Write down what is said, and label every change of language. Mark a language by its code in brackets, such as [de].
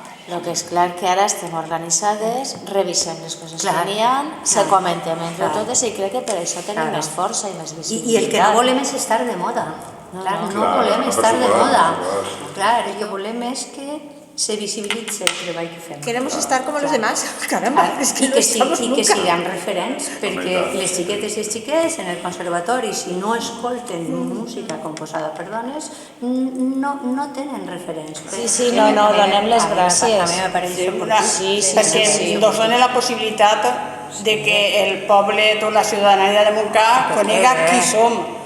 [ca] El que és clar que ara estem organitzades, revisem les coses que n'hi ha, se comentem entre totes i crec que per això tenim més força i més visibilitat. I el que no volem és estar de moda. No volem estar de moda. El que volem és que se visibilitze el treball que fem. [es] Queremos estar como los demás, caramba, es que [ca] I que siguem referents, perquè les xiquetes i els xiquets en el conservatori, si no escolten música composada per dones, no tenen referents. Sí, no, donem les gràcies. A mi m'apareix perquè ens dona la possibilitat de que el poble, tota la ciutadania de Montcà, conega qui som.